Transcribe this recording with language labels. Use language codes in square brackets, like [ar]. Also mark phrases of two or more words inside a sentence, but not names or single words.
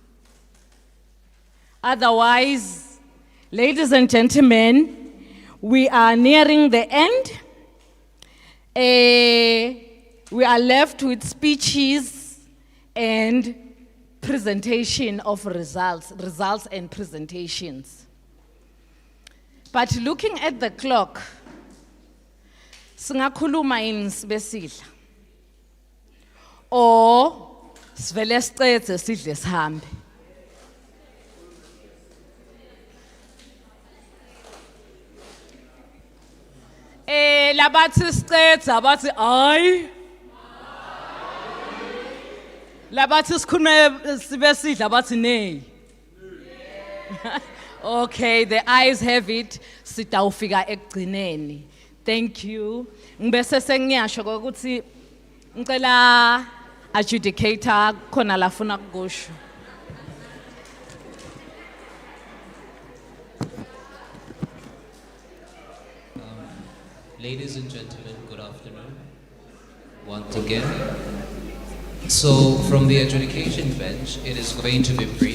[en] Otherwise, ladies and gentlemen, we are nearing the end. We are left with speeches and presentation of results and presentations. But looking at the clock, [ss] singakhuluma yini sibesidla or sivele siqede sidle sihambe. Labathi siqede abathi ay labathi sikhulume sibe sidla abathi nay. [en] Okay, the eyes have it. [ss] Sitawufika ekugcineni. [en] Thank you. [ss] Ngibese sengiyasho ukuthi ngicela adjudicator khona lafuna ukusho. [en] Ladies and gentlemen, good afternoon. Once again. So from the adjudication bench, it is going to be brief.